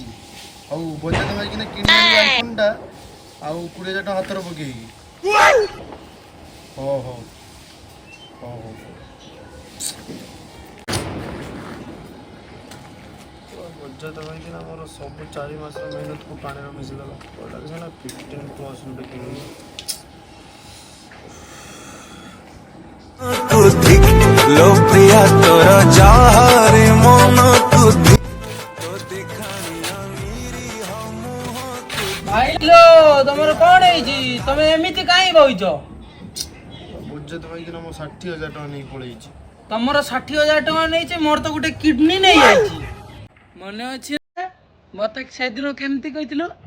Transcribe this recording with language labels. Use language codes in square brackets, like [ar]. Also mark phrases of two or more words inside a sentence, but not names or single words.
[or] ଆଉ ବଜାର ମାରିକିନା କିଣି ଆଇଫୋନଟା ଆଉ 20,000 ଟଙ୍କା ହାତରେ ପକେଇକି। ହଉ ହଉ ହଉ ହଉ ବଜାର ମାରିକିନା ମୋର ସବୁ 4 ମାସର ମେହନତକୁ ପାଣିରେ ମିଶିଦେଲା। କହିଲା ସିନା 15% କିଣିବି। लो प्रिया तोरा जाहरे मन तू ଭାଇଲୋ ତମର କଣ ହେଇଛି? ତମେ ଏମିତି କାହିଁ ବଇଛ? ବଜାର ମାରିକିନା ମୋ 60,000 ଟଙ୍କା ନେଇକି ପଳେଇଛି। ତମର 60,000 ଟଙ୍କା ନେଇଛି, ମୋର ତ ଗୋଟେ କିଡନୀ ନେଇଯାଇଛି। ମନେ ଅଛି ମତେ ସେଦିନ କେମିତି କହିଥିଲୁ?